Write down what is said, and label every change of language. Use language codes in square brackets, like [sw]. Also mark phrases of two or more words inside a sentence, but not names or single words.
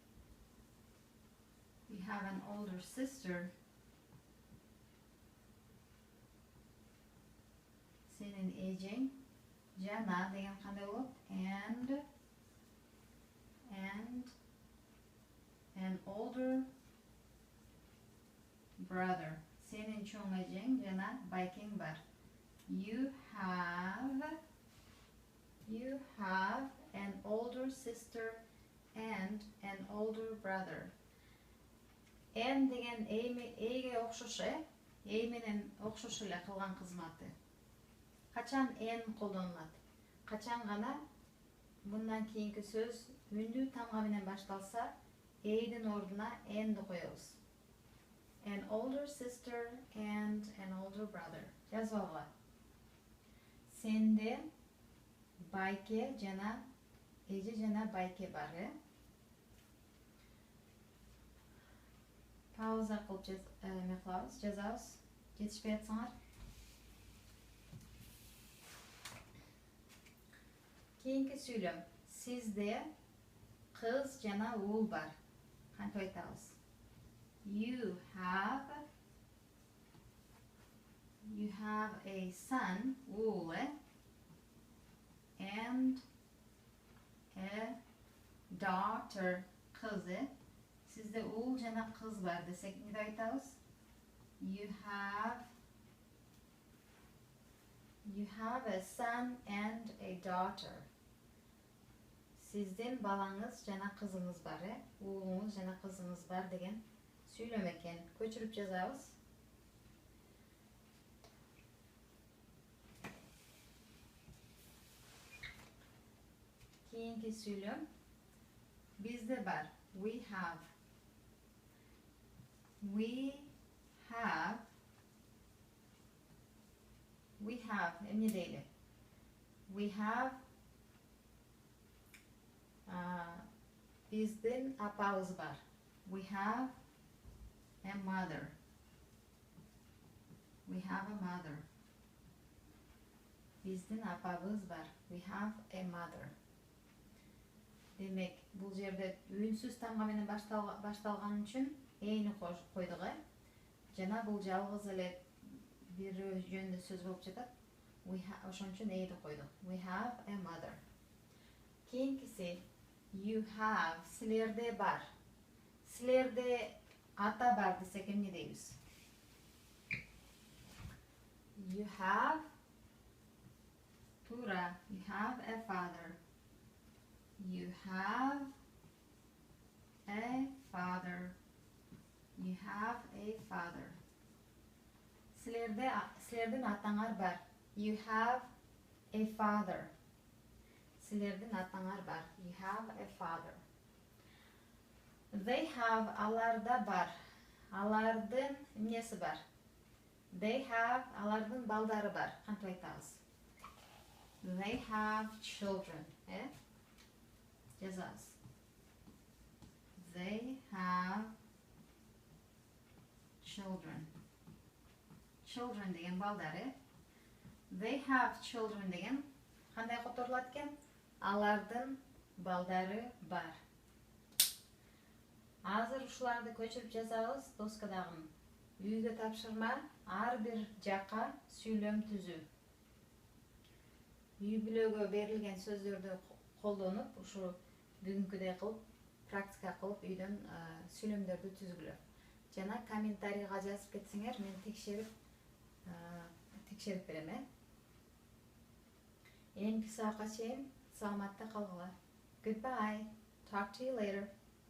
[en] You have an older sister. [ky] Senin эжең жана деген кандай болот? [en] And an older brother. [ky] Senin чоң эжең жана байкең бар. [en] You have an older sister and an older brother. [ky] And деген эйге окшош, эй менен окшош эле кылган кызматы. Качан and колдонулат? Качан гана мындан кийинки сөз үндүү тамга менен башталса, эйдин ордуна and'и коебуз. [en] An older sister and an older brother. [ky] Жазбагыла. Сенде байке жана эже жана байке бар. Пауза кылып жазабыз. Жетишпей атсаңар. Кийинки сүйлөм. Сизде кыз жана уул бар. Кантип айтабыз? [en] You have a son, уул, and a daughter, кыз. [ky] Сизде уул жана кыз бар десек эмне деп айтабыз? [en] You have a son and a daughter. [ky] Сиздин балаңыз жана кызыңыз бар, уулуңуз жана кызыңыз бар деген сүйлөм экен. Көчүрүп жазабыз. Кийинки сүйлөм бизде бар. [en] We have [ky] эмне дейли? [en] We have [ky] биздин апабыз бар. [en] We have a mother. [ky] Биздин апабыз бар. [en] We have a mother. [ky] Демек, бул жерде үнсүз тамга менен башталган үчүн эйни койдук, жана бул жалгыз эле бир жөндө сөз болуп жатат. Ошон үчүн эйди койдук. [en] We have a mother. [ky] Кийинкиси [en] you have, [ky] силерде бар. Силерде ата бар десек эмне дейбиз? [en] You have туура, you have a father. You have a father. [ky] Силердин атаңар бар. [en] You have a father. [ky] Силердин атаңар бар. [en] You have a father. They have, [ky] аларда бар. Алардын эмнеси бар? [en] They have, [ky] алардын балдары бар. Кантип айтабыз? [en] They have children. Жазабыз. They have children. [ky] Children деген балдар, [en] They have children [ky] деген кандай которулат экен? Алардын балдары бар. Азыр ушуларды көчүрүп жазабыз. Доскадагы үйгө тапшырма, ар бир жака сүйлөм түзүү. Үй бүлөгө берилген сөздөрдү колдонуп, ушу бүгүнкүдөй кылып, практика кылып үйдөн сүйлөмдөрдү түзгүлө. Жана комментарийга жазып кетсеңер, мен текшерип берем. Эми сабакка чейин саламатта калгыла. [en] Goodbye. Talk to you later.